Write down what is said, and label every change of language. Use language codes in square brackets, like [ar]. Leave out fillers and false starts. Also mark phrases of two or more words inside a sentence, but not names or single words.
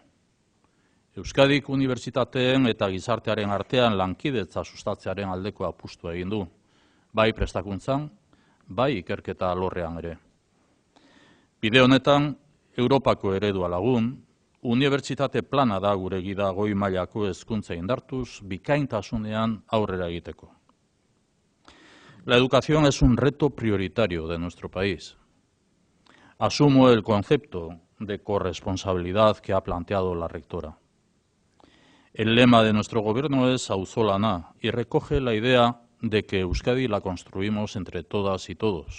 [eu] Euskadik unibertsitateen eta gizartearen artean lankidetza sustatzearen aldeko apustua egin du, bai prestakuntzan, bai ikerketa alorrean ere. Bide honetan, Europako eredua lagun, unibertsitate plana da gure gida goi mailako hezkuntza indartuz, bikaintasunean aurrera egiteko. [es] La educación es un reto prioritario de nuestro país. Asumo el concepto de corresponsabilidad que ha planteado la rectora. El lema de nuestro gobierno es auzolana y recoge la idea de que Euskadi la construimos entre todas y todos.